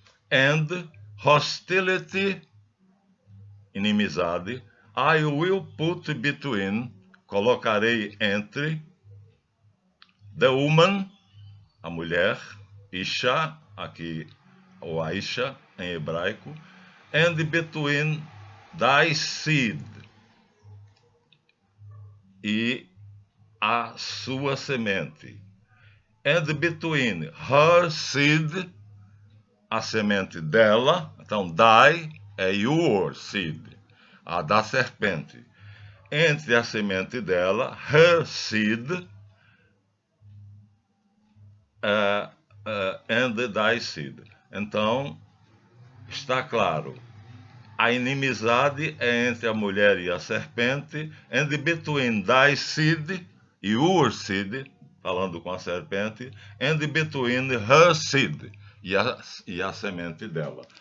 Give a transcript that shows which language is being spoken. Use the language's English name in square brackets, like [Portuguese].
[English] And hostility, [Portuguese] inimizade, [English] I will put between, [Portuguese] colocarei entre, [English] the woman, [Portuguese] a mulher, [English] Isha, [Portuguese] aqui, ou [English] Aisha, [Portuguese] em hebraico, [English] and between thy seed, [Portuguese] e a sua semente. [English] And between her seed, [Portuguese] a semente dela, então thy é [English] your seed, [Portuguese] a da serpente. Entre a semente dela, [English] her seed, and thy seed. [Portuguese] Então, está claro, a inimizade é entre a mulher e a serpente, [English] and between thy seed, your seed, [Portuguese] falando com a serpente, [English] and between her seed, [Portuguese] e a semente dela.